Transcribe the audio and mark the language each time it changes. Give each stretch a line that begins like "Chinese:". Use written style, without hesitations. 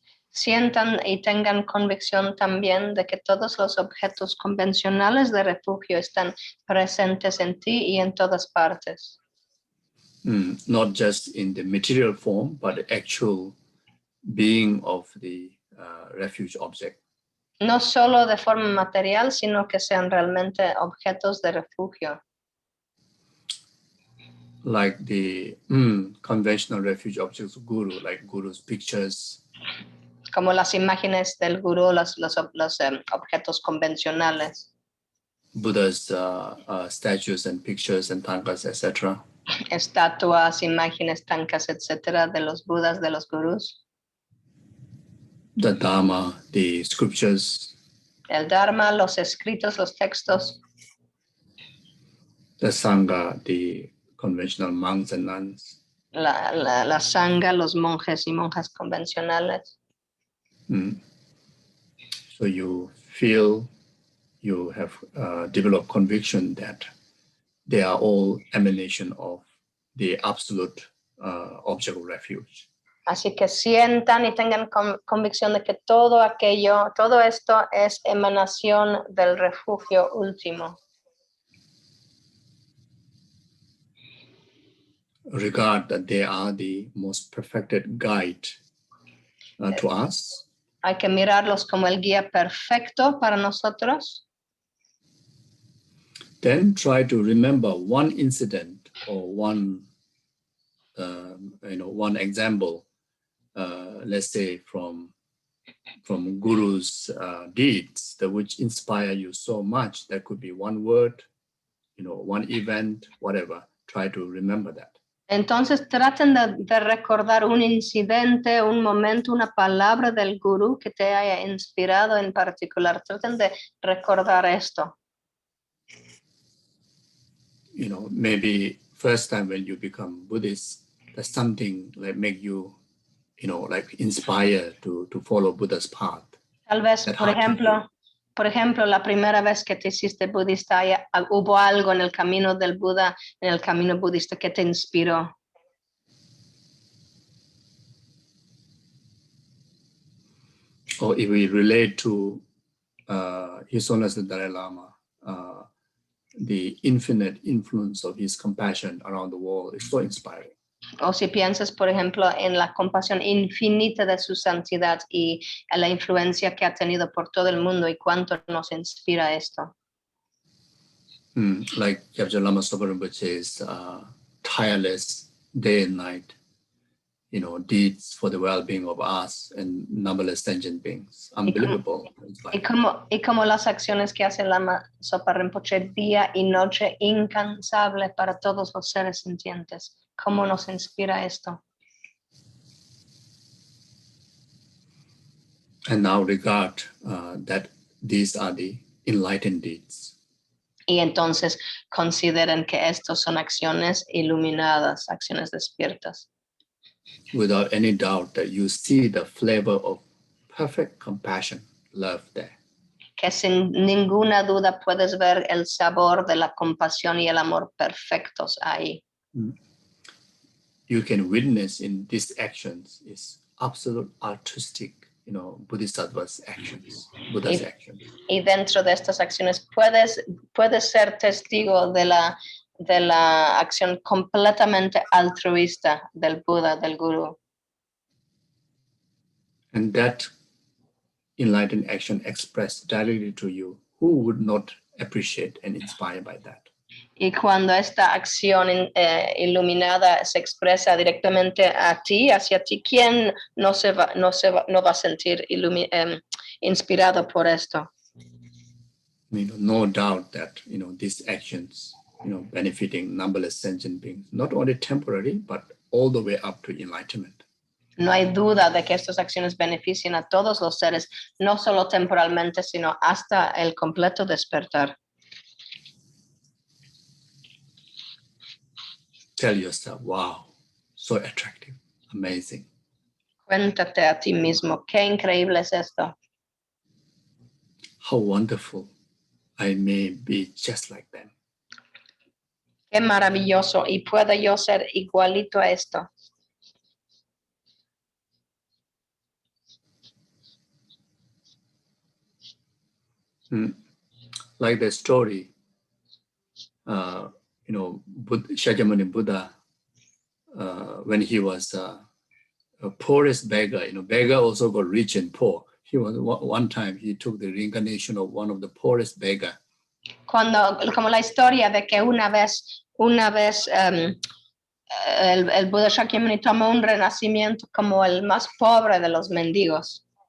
Spanish: Sientan y tengan convicción también de que todos los objetos convencionales de refugio están presentes en ti y en todas partes.
English: Not just in the material form, but the actual being of the refuge object.
Spanish: No solo de forma material, sino que sean realmente objetos de refugio.
English: Like the conventional refuge objects of Guru, like Guru's pictures.
Spanish: Como las imágenes del Gurú, los objetos convencionales.
English: Buddha's statues and pictures and tankas, etc.
Spanish: Estatuas, imágenes, tankas, etc. de los Budas, de los Gurús.
English: The Dharma, the scriptures.
Spanish: El Dharma, los escritos, los textos.
English: The Sangha, the conventional monks and nuns.
Spanish: La Sangha, los monjes y monjas convencionales.
English: So you feel, you have developed conviction that they are all emanation of the absolute object of refuge.
Spanish: Así que sientan y tengan convicción de que todo esto es emanación del refugio último.
English: Regard that they are the most perfected guide to us.
Spanish: Hay que mirarlos como el guía perfecto para nosotros.
English: Then try to remember one incident or one example, let's say from Guru's deeds, that which inspire you so much. That could be one word, one event, whatever. Try to remember that.
Spanish: Entonces traten de recordar un incidente, un momento, una palabra del Gurú que te haya inspirado en particular. Traten de recordar esto.
English: Maybe first time when you become Buddhist, there's something like make you, like inspire to follow Buddha's path.
Spanish: Tal vez, por ejemplo, la primera vez que te hiciste budista, hubo algo en el camino del Buda, en el camino budista que te inspiró.
English: Or if we relate to His Holiness the Dalai Lama, the infinite influence of his compassion around the world is so inspiring.
Spanish: O si piensas, por ejemplo, en la compasión infinita de su santidad y la influencia que ha tenido por todo el mundo y cuánto nos inspira esto.
English: Like Gyabje Lama Zopa Rinpoche's tireless day and night, deeds for the well-being of us and numberless sentient beings. Unbelievable.
Spanish: Y como las acciones que hace Lama Zopa Rinpoche día y noche, incansable para todos los seres sintientes. ¿Cómo nos inspira esto?
English: And now regard that these are the enlightened deeds.
Spanish: Y entonces consideren que estos son acciones iluminadas, acciones despiertas.
English: Without any doubt that you see the flavor of perfect compassion, love there.
Spanish: Que sin ninguna duda puedes ver el sabor de la compasión y el amor perfectos ahí.
English: you can witness in these actions is absolute altruistic, Bodhisattva's actions, Buddha's actions.
Spanish: Y dentro de estas acciones puedes ser testigo de la acción completamente altruista del Buda, del Gurú.
English: And that enlightened action expressed directly to you, who would not appreciate and inspire by that?
Spanish: Y cuando esta acción iluminada se expresa directamente a ti, hacia ti, ¿quién no va a sentir inspirado por esto?
English: No doubt that these actions, benefiting numberless sentient beings, not only temporary, but all the way up to enlightenment.
Spanish: No hay duda de que estas acciones benefician a todos los seres, no solo temporalmente, sino hasta el completo despertar.
English: Tell yourself, wow, so attractive, amazing.
Spanish: Cuéntate a ti mismo, qué increíble es esto.
English: How wonderful I may be just like them.
Spanish: Qué maravilloso, y puedo yo ser igualito a esto.
English: Like the story, Shakyamuni Buddha, when he was a poorest beggar, beggar also got rich and poor. He was one time he took the reincarnation of one of the poorest beggar.
Spanish: Como la historia de que una vez el Buda Shakyamuni tomó un renacimiento como el más pobre de los mendigos.